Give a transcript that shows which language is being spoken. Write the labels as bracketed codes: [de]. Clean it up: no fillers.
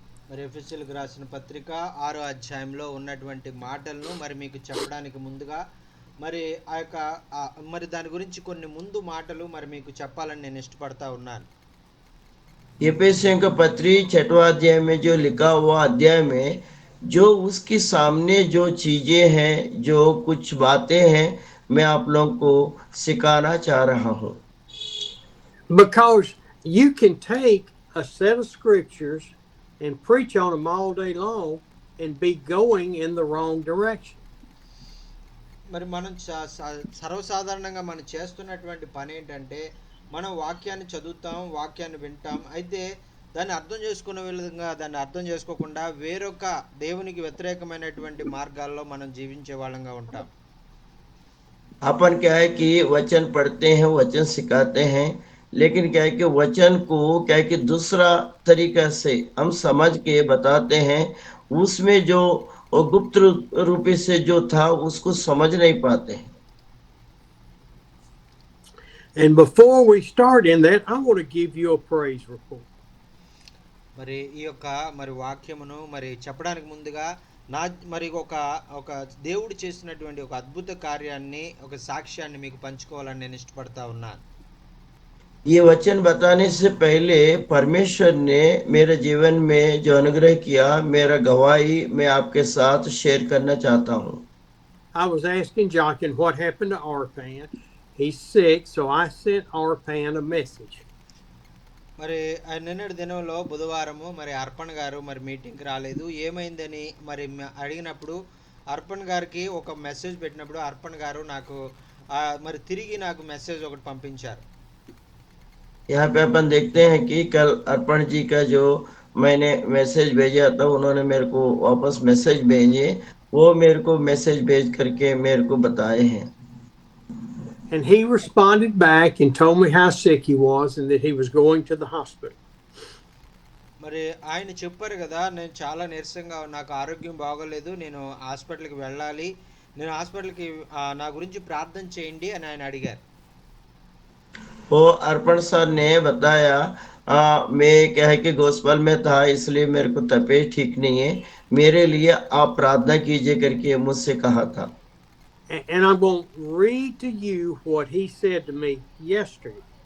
[te] మరి ఎఫెసీయులకు రాసిన పత్రిక 6వ అధ్యాయంలో ఉన్నటువంటి మాటలను మరి మీకు చెప్పడానికి ముందుగా మరి ఆ యొక్క మరి దాని గురించి కొన్ని ముందు మాటలు మరి మీకు చెప్పాలని నేను ఇష్టపడతా ఉన్నాను. [hi] एफेसियों का पत्री 6वां अध्याय में जो लिखा हुआ अध्याय में जो उसके सामने जो चीजें हैं, जो कुछ बातें हैं, मैं आप लोगों को सिखाना चाह रहा हूँ। [en] Because you can take a set of scriptures and preach on them all day long and be going in the wrong direction. [te] మరి మనం సర్వసాధారణంగా మనం చేస్తున్నటువంటి పని ఏంటంటే మనం వాక్యాన్ని చదువుతాం, వాక్యాన్ని వింటాం, అయితే దాన్ని అర్థం చేసుకునే విధంగా దాన్ని అర్థం చేసుకోకుండా వేరొక దేవునికి వ్యతిరేకమైనటువంటి మార్గాల్లో మనం జీవించే వాళ్ళంగా ఉంటాం. [hi] अपन क्या है कि वचन पढ़ते हैं, वचन सिखाते हैं, लेकिन क्या है कि वचन को क्या है कि दूसरा तरीका से हम समझ के बताते हैं, उसमें जो गुप्त रूपी से जो था उसको समझ नहीं पाते हैं। [en] And before we start in that, I want to give you a praise report. [te] మరి ఈ యొక్క మరి వాక్యమును మరి చెప్పడానికి ముందుగా నా మరి ఒక దేవుడు చేసినటువంటి ఒక అద్భుత కార్యాన్ని, ఒక సాక్ష్యాన్ని మీకు పంచుకోవాలని నేను ఇష్టపడతా ఉన్నాను. [hi] ये वचन बताने से पहले परमेश्वर ने मेरे जीवन में जो अनुग्रह किया, मेरा गवाही मैं आपके साथ शेयर करना चाहता हूँ। [en] I was asking Jochen what happened to Arpan. He's sick, so I sent Arpan a message. [te] మరి నిన్నటి దినంలో బుధవారము మరి అర్పణ్ గారు మరి మీటింగ్కి రాలేదు, ఏమైందని మరి అడిగినప్పుడు అర్పణ్ గారికి ఒక మెసేజ్ పెట్టినప్పుడు అర్పణ్ గారు నాకు మరి తిరిగి నాకు మెసేజ్ ఒకటి పంపించారు. [hi] यहाँ पे अपन देखते हैं कि कल अर्पण जी का जो मैंने मैसेज भेजा था, उन्होंने मेरे को वापस मैसेज भेजे, वो मेरे को मैसेज भेज करके मेरे को बताए हैं। [en] And he responded back and told me how sick he was and that he was going to the hospital. [te] మరి ఆయన చెప్పారు కదా, నేను చాలా నీరసంగా, నాకు ఆరోగ్యం బాగోలేదు, నేను హాస్పిటల్కి వెళ్ళాలి, నేను హాస్పిటల్కి నా గురించి ప్రార్థన చేయండి అని ఆయన అడిగారు. [hi] वो अर्पण सर ने बताया, मैं क्या है कि गॉस्पेल में था इसलिए मेरे को तबीयत ठीक नहीं है, मेरे लिए आप प्रार्थना कीजिए करके मुझसे कहा था। [en] And I'm going to read to you what he said to me yesterday.